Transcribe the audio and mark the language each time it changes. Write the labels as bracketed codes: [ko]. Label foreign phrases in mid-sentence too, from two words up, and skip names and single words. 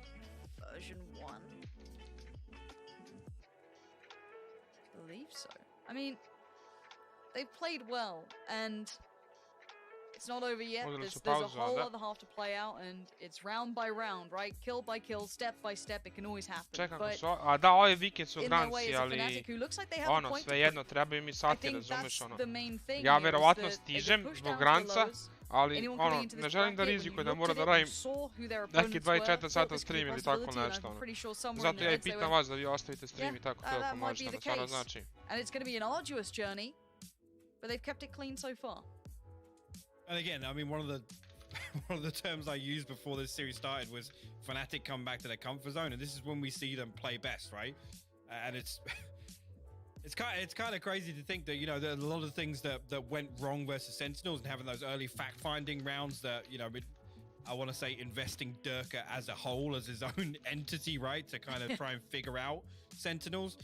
[en] Version 1? I believe so. I mean, they've played well, and it's not over yet. There's a whole other half to play out, and it's round by round, right? Kill by kill, step by step, it can always happen. [sr] Čekam, a da, ove vike su granci, ali ono, svejedno, trebaju mi sati, razumeš, ono. Ja verovatno stižem zbog granca, ali ono, ne želim da rizikujem da moram da radim neki 24 sata stream ili tako nešto, ono. Zato ja i pitam vas da vi ostavite stream i tako, koliko možete, ono stvarno znači. [en] And it's going to be an arduous journey, but they've kept it clean so far. And again, I mean, one of the terms I used before this series started was Fnatic come back to their comfort zone, and this is when we see them play best, right? And it's kind of crazy to think that, you know, there are a lot of things that went wrong versus Sentinels, and having those early fact-finding rounds that, you know, I want to say investing Durka as a whole, as his own entity, right, to kind of try and figure out Sentinels.